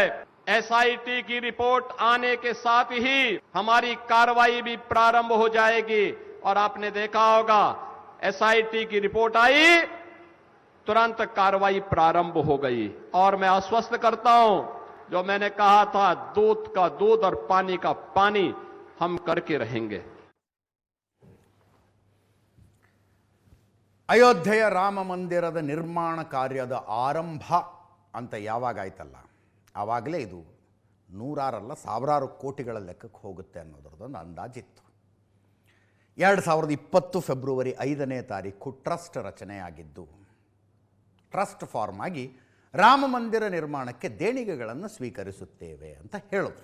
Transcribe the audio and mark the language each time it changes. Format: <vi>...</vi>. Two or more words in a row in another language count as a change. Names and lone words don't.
<hi>SIT की रिपोर्ट आने के साथ ही हमारी कार्रवाई भी प्रारंभ हो जाएगी. और आपने देखा होगा, SIT की रिपोर्ट आई, तुरंत कार्रवाई प्रारंभ हो गई. और मैं आश्वस्त करता हूं, जो मैंने कहा था, दूध का दूध और पानी का पानी हम करके रहेंगे.</hi> <kn>ಅಯೋಧ್ಯೆಯ ರಾಮ ಮಂದಿರದ ನಿರ್ಮಾಣ ಕಾರ್ಯದ ಆರಂಭ ಅಂತ ಯಾವಾಗಾಯ್ತಲ್ಲ, ಆವಾಗಲೇ ಇದು ನೂರಾರಲ್ಲ ಸಾವಿರಾರು ಕೋಟಿಗಳ ಲೆಕ್ಕಕ್ಕೆ ಹೋಗುತ್ತೆ ಅನ್ನೋದ್ರದ್ದೊಂದು ಅಂದಾಜಿತ್ತು. 2020 ಫೆಬ್ರವರಿ 5ನೇ ತಾರೀಕು ಟ್ರಸ್ಟ್ ರಚನೆಯಾಗಿದ್ದು, ಟ್ರಸ್ಟ್ ಫಾರ್ಮ್ ಆಗಿ ರಾಮ ಮಂದಿರ ನಿರ್ಮಾಣಕ್ಕೆ ದೇಣಿಗೆಗಳನ್ನು ಸ್ವೀಕರಿಸುತ್ತೇವೆ ಅಂತ ಹೇಳಿದ್ರು.</kn>